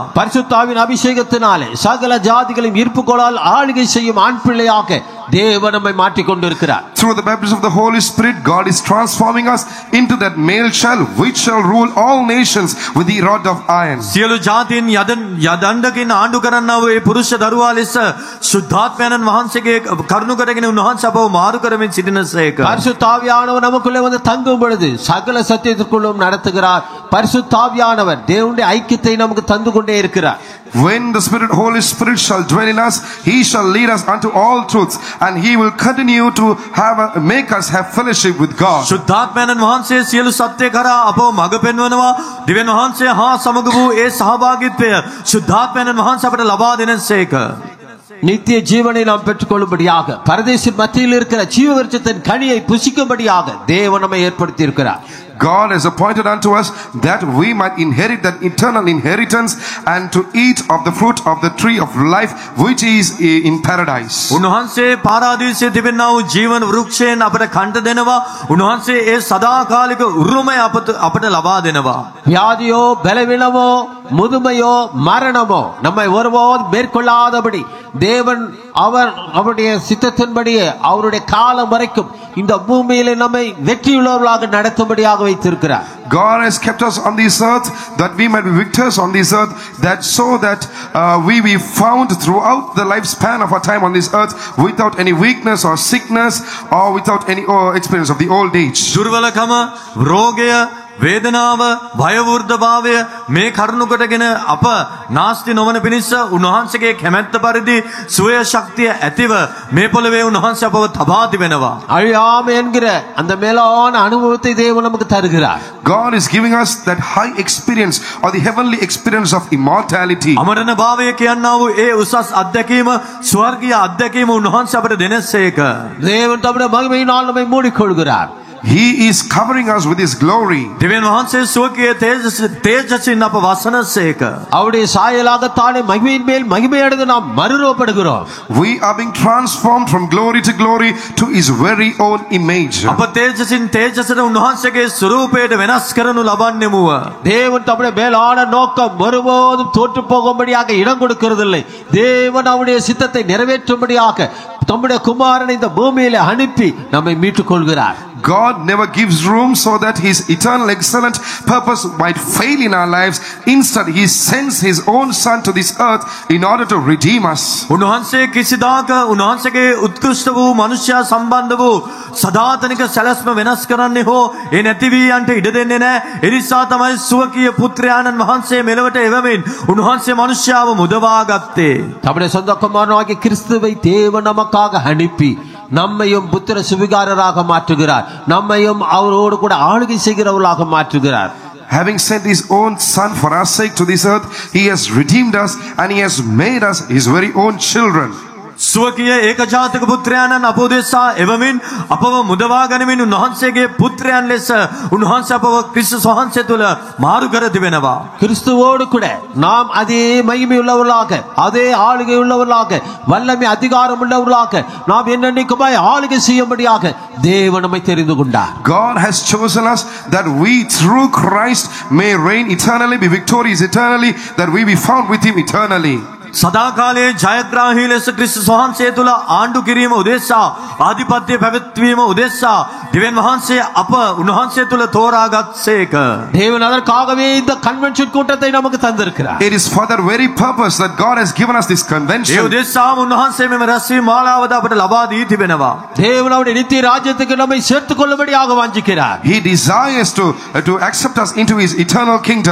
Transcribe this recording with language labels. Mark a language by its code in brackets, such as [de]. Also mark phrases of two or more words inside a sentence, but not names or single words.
[ta] பரிசுத்தாவின் அபிஷேகத்தினாலே சகல ஜாதிகளையும் ஈர்ப்புகளால் ஆளுகை செய்யும் ஆண் பிள்ளையாக தேவன் நம்மை மாற்றிக் கொண்டிருக்கிறார். [en] Through the baptism of the Holy Spirit, God is transforming us into that male child which shall rule all nations with the rod of iron. [si] සියලු ජාතීන් යදණ්ඩකින් ආණ්ඩු කරන්නා වූ ඒ පුරුෂ දරුවා ලෙස සුද්ධාත්මයන්න් වහන්සේගේ කරුණ කරගෙන උන්වහන්සේ අපව මාරු කරමින් සිටිනසේක. [ta] பரிசுத்தாவியானவர் நமக்குள்ளே வந்து தங்கும் பொழுது சகல சத்தியத்திற்குள்ளும் நடத்துகிறார். பரிசுத்தாவியானவர் தேவனுடைய ஐக்கியத்தை நமக்கு தந்து கொண்டே இருக்கிறார். [en] When the Holy Spirit shall dwell in us, he shall lead us unto all truths, and he will continue to make us have fellowship with God. [si] සුද්ධාත්මයන්න් වහන්සේ සියලු සත්‍ය කරා අපව මඟ පෙන්වනවා. දෙවියන් වහන්සේ හා සමග වූ ඒ සහභාගීත්වය සුද්ධාත්මයන්න් වහන්සේ අපට ලබා දෙනසේක. [ta] நித்திய ஜீவனை நாம் பெற்றுக்கொள்ளும்படியாக, பரதேசின் மத்தியில் இருக்கிற ஜீவ விருட்சத்தின் கனியை புசிக்கும்படியாக தேவன் நம்மை ஏற்படுத்தி இருக்கிறார். [en] God has appointed unto us that we might inherit that eternal inheritance and to eat of the fruit of the tree of life which is in paradise. [si] උන්වහන්සේ පාරාදීසයේ තිබෙනා වූ ජීවන වෘක්ෂයෙන් අපට කන්ට දෙනවා. උන්වහන්සේ ඒ සදාකාලික උරුමය අපට ලබා දෙනවා. [ta] வியாதியோ பலவீனமோ முதுமையோ மரணமோ நம்மை ஒருபோதும் மேற்கொள்ளாதபடி தேவன் அவருடைய சித்தத்தின்படியே அவருடைய காலம் வரைக்கும் இந்த பூமியிலே நம்மை வெற்றியுள்ளவர்களாக நடத்தும்படியாக வைத்திருக்கிறார். [en] God has kept us on this earth that we might be victors on this earth, that so that we be found throughout the lifespan of our time on this earth without any weakness or sickness or without any experience of the old age. [si] දුර්වලකම, රෝගය, වේදනාව, භයවෘද්ධභාවය මේ කරුණු කොටගෙන අප නාස්ති නොවන පිණිස උන්වහන්සේගේ කැමැත්ත පරිදි සුවය ශක්තිය ඇතිව මේ පොළවේ උන්වහන්සේ අපව තබා තිබෙනවා. [ta] அழியாமை என்கிற அந்த மேலான அனுபவத்தை தேவன் நமக்கு தருகிறார். [en] God is giving us that high experience or the heavenly experience of immortality. [si] අමරණ භාවය කියනා වූ ඒ උසස් අත්දැකීම, ස්වර්ගීය අත්දැකීම උන්වහන්සේ අපට දෙනසේක. [ta] தேவன் தம்முடைய மகிமையினால் நம்மை மூடிக்கொள்கிறார். [en] He is covering us with his glory. [si] දෙවියන් වහන්සේ සුවකීය තේජසින් අප වසනසේක. [ta] அவருடைய சாயலாகத்தானே மகிமையின் மேல் மகிமை அடைந்து நாம் மறுரூபப்படுகிறோம். [en] We are being transformed from glory to glory to his very own image. [si] අප තේජසින් තේජසට උන්වහන්සේගේ ස්වරූපයට වෙනස් කරනු ලබන්නෙමුව. [ta] தேவன் தம்முடைய மேலான நோக்கம் ஒருபோதும் தோற்று போகும்படியாக இடம் கொடுக்கிறதில்லை. தேவன் அவருடைய சித்தத்தை நிறைவேற்றும்படியாக தம்முடைய குமாரனை இந்த பூமியிலே அனுப்பி நம்மை மீட்டுக் கொள்கிறார். [en] God never gives room so that his eternal excellent purpose might fail in our lives. Instead, he sends his own son to this earth in order to redeem us. [si] උන්වහන්සේ කිසිදාක උන්වහන්සේගේ උත්කෘෂ්ඨ වූ මනුෂ්‍යයා සම්බන්ධ වූ සදාතනික සැලැස්ම වෙනස් කරන්නේ හෝ ඒ නැති වී යන්ට ඉඩ දෙන්නේ නැහැ. ඒ නිසා තමයි සුවකීය පුත්‍රයාණන් වහන්සේ මෙලොවට එවමින් උන්වහන්සේ මනුෂ්‍යයාව මුදවා ගත්තේ. [ta] தம்முடைய சொந்த குமாரனாகிய கிறிஸ்துவை தேவன் நமக்காக அனுப்பி நம்மையும் புத்திர சுவிகாரராக மாற்றுகிறார். நம்மையும் அவரோடு கூட ஆளுகை செய்கிறவர்களாக மாற்றுகிறார். [en] Having sent his own son for our sake to this earth, he has redeemed us and he has made us his very own children. [si] ස්වකීය ඒකජාතක පුත්‍රයාණන් අප උදෙසා එවමින් අපව මුදවා ගනිමින් උන්වහන්සේගේ පුත්‍රයන් ලෙස උන්වහන්සේ අපව ක්‍රිස්තුස් වහන්සේ තුල මාරු කර තිබෙනවා. [ta] கிறிஸ்துவோடு கூட நாம் அதே மகிமை உள்ளவர்களாக அதே ஆளுகை உள்ளவர்களாக வல்லமை அதிகாரம் உள்ளவர்களாக நாம் என்னென்னைக்குமாய் ஆளுகை செய்யும்படியாக தேவன் நம்மை தெரிந்து கொண்டார். [en] God has chosen us that we through Christ may reign eternally, be victorious eternally, that we be found with him eternally. [si] සදාකාලයේ ජයග්‍රාහී ලෙස ක්‍රිස්තුස් වහන්සේ තුල ආණ්ඩු කිරීම උදෙසා ආධිපත්‍ය පැවැත්වීම උදෙසා දෙවියන් වහන්සේ අප උන්වහන්සේ තුල තෝරාගත්සේක. [ta] தேவன் அதற்காகவே இந்த கன்வென்ஷன் கூட்டத்தை நமக்கு தந்திருக்கிறார். [en] It is for that very purpose that God has given us this [si] ඒ [en] convention. [si] උදෙසාම උන්වහන්සේ මෙම රැස්වීම මාලාවද අපට ලබා දී තිබෙනවා. [ta] தேவன் அவருடைய நித்திய ராஜ்யத்துக்கு நம்மை சேர்த்துக் கொள்ளும்படியாக வாஞ்சிக்கிறார். [en] He desires to accept us into his eternal kingdom.